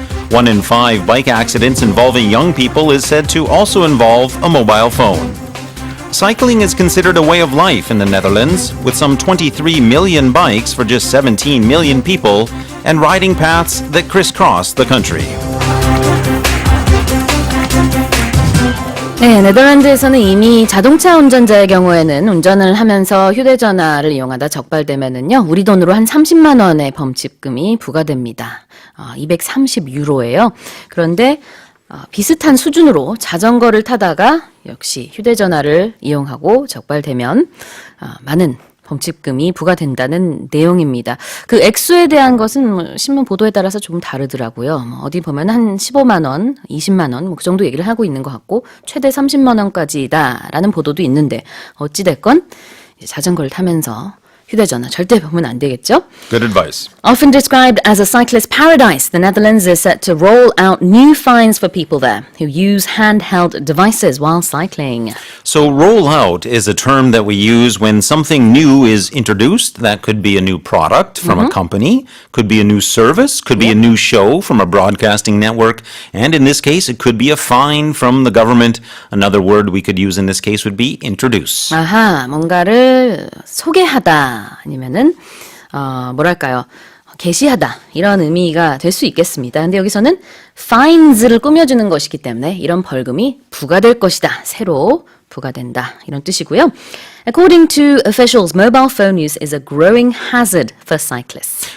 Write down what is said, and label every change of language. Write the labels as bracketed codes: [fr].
[en] 1 in 5 bike accidents involving young people is said to also involve a mobile phone. Cycling is considered a way of life in the Netherlands, with some 23 million bikes for just 17 million people and riding paths that crisscross the country. [ko] 네, 네덜란드에서는 이미 자동차 운전자의 경우에는 운전을 하면서 휴대전화를 이용하다 적발되면은요, 우리 돈으로 한 30만 원의 범칙금이 부과됩니다. 230유로예요. 그런데 비슷한 수준으로 자전거를 타다가 역시 휴대전화를 이용하고 적발되면 많은 범칙금이 부과된다는 내용입니다. 그 액수에 대한 것은 신문 보도에 따라서 조금 다르더라고요. 어디 보면 한 15만 원, 20만 원, 그 정도 얘기를 하고 있는 것 같고 최대 30만 원까지다라는 보도도 있는데 어찌됐건 자전거를 타면서 휴대전화 절대 보면 안 되겠죠? [en] Good advice. Often described as a cyclist paradise, the Netherlands is set to roll out new fines for people there who use handheld devices while cycling. So roll out is a term that we use when something new is introduced. That could be a new product from a company, could be a new service, could be a new show from a broadcasting network, and in this case it could be a fine from the government. Another word we could use in this case would be introduce. [ko] 아하, 뭔가를 소개하다 아니면은 뭐랄까요? 게시하다 이런 의미가 될 수 있겠습니다. 근데 여기서는 fines를 꾸며주는 것이기 때문에 이런 벌금이 부과될 것이다. 새로 부과된다. 이런 뜻이고요. [en] According to officials, mobile phone use is a growing hazard for cyclists.